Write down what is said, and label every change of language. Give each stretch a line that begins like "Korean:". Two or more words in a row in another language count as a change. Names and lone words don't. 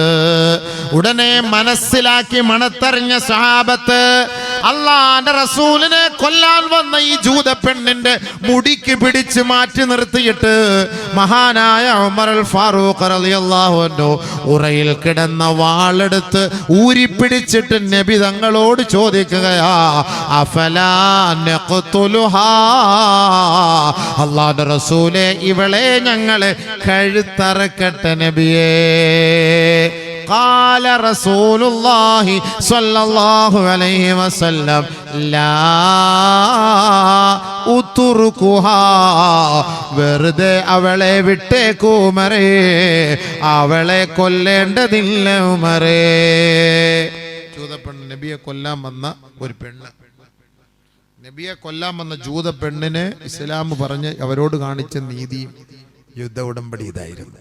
Malayalam: ഉടനെ മനസ്സിലാക്കി മണത്തറിഞ്ഞ സഹാബത്ത് അള്ളാന്റെ റസൂലിനെ കൊല്ലാൻ വന്ന ഈ ജൂത പെണ്ണിന്റെ മുടിക്ക് പിടിച്ച് മാറ്റി നിർത്തിയിട്ട് മഹാനായ ഉമർ അൽ ഫാറൂഖ് റളിയല്ലാഹു അൻഹു ഉറയിൽ കിടന്ന വാളെടുത്ത് ഊരിപ്പിടിച്ചിട്ട് നബി തങ്ങളോട് ചോദിക്കുകയാ,
Arabic: أفلا نقتلها,
Malayalam: അള്ളാന്റെ റസൂലേ ഇവളെ ഞങ്ങളെ കഴുത്തറക്കട്ടെ നബിയേ.
Arabic: قال رسول الله صلى الله عليه وسلم لا ഉതുറുകുഹാ,
Malayalam: വെറുതെ അവളെ വിട്ടേക്കൂ ഉമറേ, അവളെ കൊല്ലേണ്ടതില്ല ഉമറേ. ജൂതപ്പെണ്ണ് നബിയെ കൊല്ലാൻ വന്ന ഒരു പെണ്ണ്, നബിയെ കൊല്ലാൻ വന്ന ജൂത പെണ്ണിന് ഇസ്ലാം പറഞ്ഞ് അവരോട് കാണിച്ച നീതിയും യുദ്ധ ഉടമ്പടി ഇതായിരുന്നു.